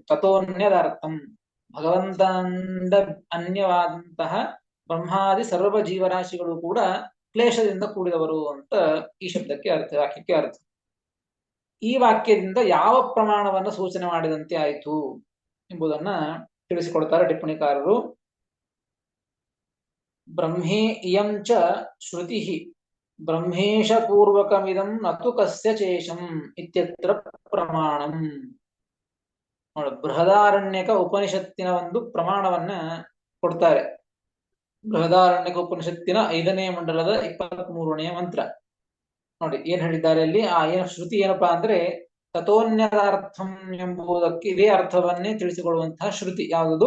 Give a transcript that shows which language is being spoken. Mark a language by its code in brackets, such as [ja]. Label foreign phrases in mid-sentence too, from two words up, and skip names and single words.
[kn] ತಥೋನ್ಯದಾರ್ಥಂ ಭಗವಂತನಿಂದ ಅನ್ಯವಾದಂತಹ ಬ್ರಹ್ಮಾದಿ ಸರ್ವ ಜೀವರಾಶಿಗಳು ಕೂಡ ಕ್ಲೇಶದಿಂದ ಕೂಡಿದವರು ಅಂತ ಈ ಶಬ್ದಕ್ಕೆ ಅರ್ಥ, ವಾಕ್ಯಕ್ಕೆ ಅರ್ಥ. ಈ ವಾಕ್ಯದಿಂದ ಯಾವ ಪ್ರಮಾಣವನ್ನ ಸೂಚನೆ ಮಾಡಿದಂತೆ ಆಯಿತು ಎಂಬುದನ್ನ ತಿಳಿಸಿಕೊಡ್ತಾರೆ ಟಿಪ್ಪಣಿಕಾರರು. [sa] ಬ್ರಹ್ಮೇ ಇಯಂ ಚ ಶ್ರುತಿ ಬ್ರಹ್ಮೇಶ ಪೂರ್ವಕಮಿದಂ ನತು ಕಸ್ಯ ಚೇಷಂ ಇತ್ಯತ್ರ ಪ್ರಮಾಣಂ. [kn] ನೋಡಿ, ಬೃಹದಾರಣ್ಯಕ ಉಪನಿಷತ್ತಿನ ಒಂದು ಪ್ರಮಾಣವನ್ನ ಕೊಡ್ತಾರೆ. ಬೃಹದಾರಣ್ಯಕ ಉಪನಿಷತ್ತಿನ 5ನೇ ಮಂಡಲದ 23ನೇ ಮಂತ್ರ ನೋಡಿ ಏನ್ ಹೇಳಿದ್ದಾರೆ ಅಲ್ಲಿ. ಆ ಏನು ಶ್ರುತಿ ಏನಪ್ಪಾ ಅಂದ್ರೆ ತಥೋನ್ಯದಾರ್ಥಂ ಎಂಬುದಕ್ಕೆ ಇದೇ ಅರ್ಥವನ್ನೇ ತಿಳಿಸಿಕೊಡುವಂತಹ ಶ್ರುತಿ ಯಾವುದು?